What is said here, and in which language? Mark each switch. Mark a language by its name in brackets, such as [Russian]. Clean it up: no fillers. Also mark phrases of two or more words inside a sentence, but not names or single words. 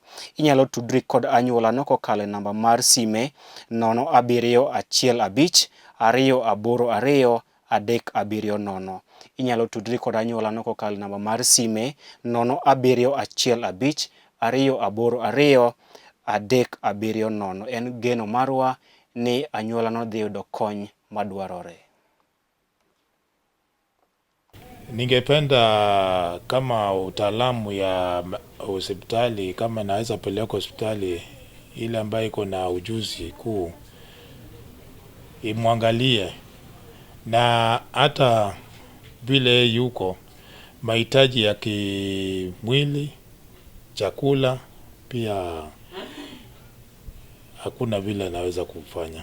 [Luo (Kenya and Tanzania)] Inyalo tudri kod anyuola no kokalo e namba mar sime 0715 282 370. Inyalo tudri kod anyuola no kokalo e namba mar sime 0715 282 370. En geno marwa ni anyuola no dhi yudo kony madwarore. [Swahili] Ningependa kama utaalamu ya hospitali, kama naweza peleka hospitali ile ambayo iko na ujuzi kuu imwangalie, na hata vile yuko mahitaji ya kimwili, chakula pia hakuna vile anaweza kufanya.